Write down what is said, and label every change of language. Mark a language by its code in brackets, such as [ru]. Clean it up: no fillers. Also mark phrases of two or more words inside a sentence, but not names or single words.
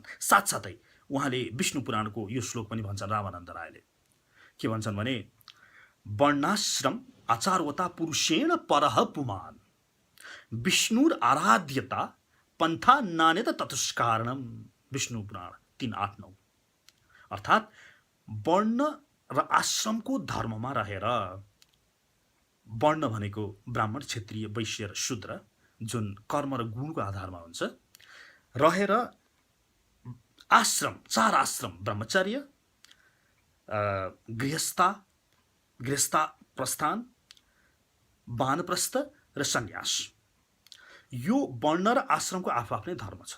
[ne] साथसाथै उहाँले विष्णु पुराणको यो श्लोक पनि भन्छन्, रामानन्द रायले के भन्छन् भने, [sa] वर्णाश्रम आचारवता पुरुषेण परः पुमान्, विष्णुर आराध्यता पन्था नान्यत ततुष्कारणम। [ne] विष्णु पुराण 3:8-9 अर्थात् वर्ण र आश्रमको धर्ममा रहेर, वर्ण भनेको ब्राह्मण, क्षत्रिय, वैश्य र शूद्र, जुन कर्म र गुणको आधारमा हुन्छ, रहेर आश्रम, 4 आश्रम, ब्रह्मचर्य, गृहस्था प्रस्थान, वानप्रस्थ र सन्यास, यो वर्ण र आश्रमको आफू आफ्नै धर्म छ।